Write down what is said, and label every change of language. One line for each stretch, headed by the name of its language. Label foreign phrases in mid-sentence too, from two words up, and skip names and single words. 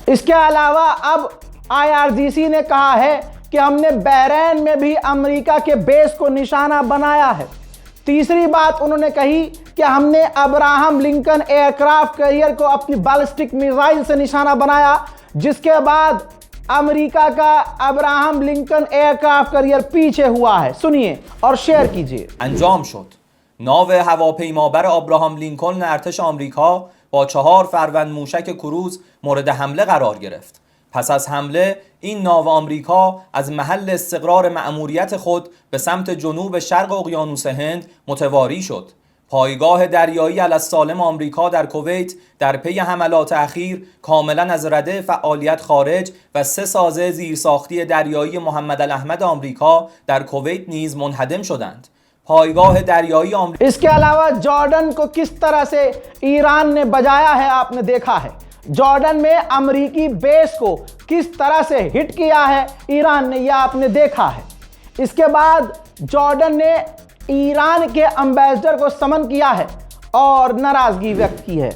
Hindi: इसके अलावा अब IRGC ने कहा है कि हमने बहरीन में भी अमेरिका के बेस को निशाना बनाया है। तीसरी बात उन्होंने कही कि हमने अब्राहम लिंकन एयरक्राफ्ट कैरियर को अपनी
English: ballistic missile
Hindi: से निशाना बनाया, जिसके बाद अमेरिका का अब्राहम लिंकन एयरक्राफ्ट कैरियर पीछे हुआ है। सुनिए और शेयर कीजिए।
Persian: انجام شد. ناو هواپیمابر آبراهام لینکلن ارتش آمریکا با 4 فروند موشک کروز مورد حمله قرار گرفت. پس از حمله این ناو آمریکا از محل استقرار مأموریت خود به سمت جنوب شرق اقیانوس هند متواری شد. پایگاه دریایی السالم آمریکا در کویت در پی حملات اخیر کاملا از رده فعالیت خارج و 3 سازه زیرساختی دریایی محمد الاحمد آمریکا در کویت نیز منهدم شدند. پایگاه دریایی آمریکا
Hindi: इसके अलावा जॉर्डन को किस तरह से ईरान ने बजाया है आपने देखा है। जॉर्डन में अमेरिकी बेस को किस तरह से हिट किया है ईरान ने, यह आपने देखा है। इसके बाद जॉर्डन ने ईरान के एम्बेसडर को समन किया है और नाराजगी व्यक्त की है।